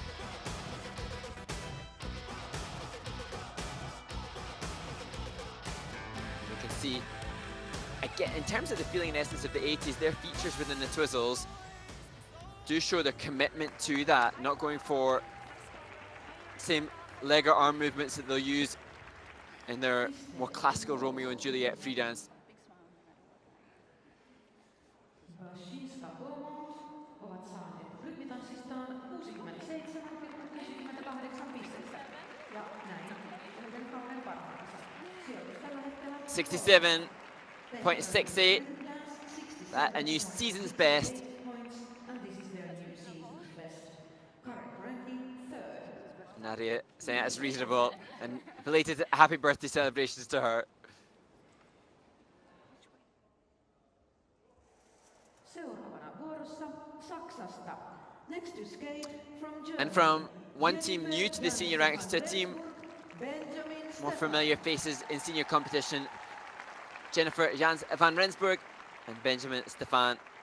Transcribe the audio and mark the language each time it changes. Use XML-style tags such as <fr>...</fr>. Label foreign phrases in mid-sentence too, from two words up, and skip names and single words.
<en>You can see, again, in terms of the feeling and essence of the 80s, their features within the Twizzles do show their commitment to that, not going for same leg or arm movements that they'll use in their more classical Romeo and Juliet free dance.</en> <fi>Ovat saaneet rytmitanssistaan 67,68 pistettä. Ja näin yhden kauden parhaansa. Sijoitus tällä hetkellä 67.68.</fi> <en>That a new season's best. and this is their new season's best. Current ranking 3rd. Nadia saying that's reasonable, and belated happy birthday celebrations to her.</en> <fi>Seuraavana vuorossa Saksasta.</fi> <en>Next to skate from Germany. And from one team new to the senior ranks to a team Benjamin more familiar faces in senior competition, Jennifer Jans van Rensburg and Benjamin Stefan.</en>